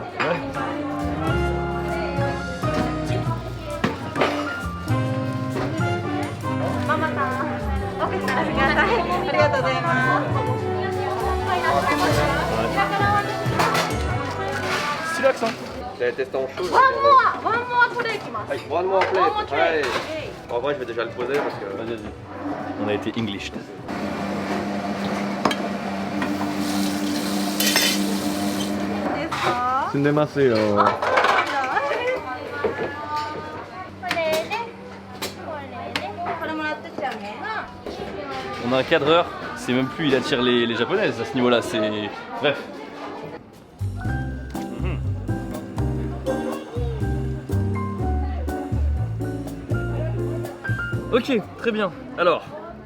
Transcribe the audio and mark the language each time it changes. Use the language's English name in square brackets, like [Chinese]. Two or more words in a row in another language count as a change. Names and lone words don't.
[French] Ouais. Stylax, hein. J'avais testé en chaud. [English] One more plate いきます。 [French] Allez, [English] one more plate. One more tray. [French] Allez. En vrai je vais déjà le poser parce que... Vas-y, vas-y. On a été English. [Japanese] ですか？住んでますよ。これで、これもらってっちゃうね。 [French] On a un cadreur, c'est même plus il attire les japonaises à ce niveau-là, c'est... Bref. Ok, très bien. Alors,